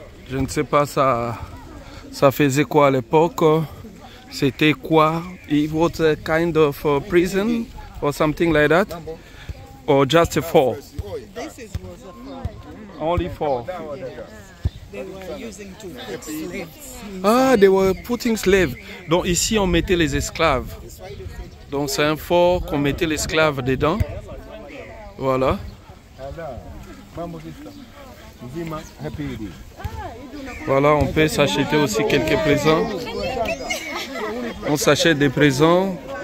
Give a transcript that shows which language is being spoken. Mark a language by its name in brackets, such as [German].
[French] Je ne sais pas, ça faisait quoi à l'époque? C'était quoi? [English] It was a kind of prison or something like that? Or just a fort? This was a farm. Only four. They were using to put slaves. Ah, they were putting slaves. [French] Donc ici, on mettait les esclaves. Donc c'est un fort qu'on mettait l'esclave dedans. Voilà. Voilà, on peut s'acheter aussi quelques présents. On s'achète des présents.